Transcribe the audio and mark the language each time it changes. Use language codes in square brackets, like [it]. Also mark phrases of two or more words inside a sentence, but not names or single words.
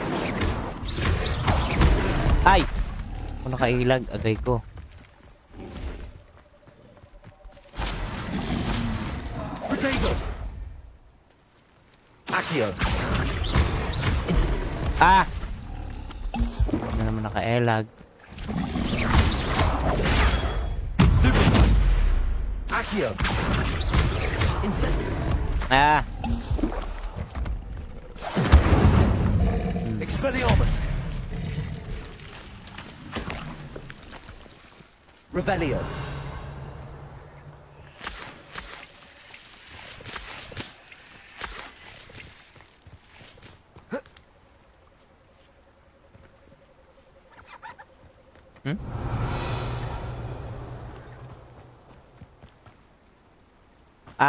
[tl] Ay! Kung nakailag, agay ko. Protego! Accio! Ah! Hindi na naman nakailag. Accio! Incendio! Ah! Expelliarmus! Revelio! Hmm? Ah!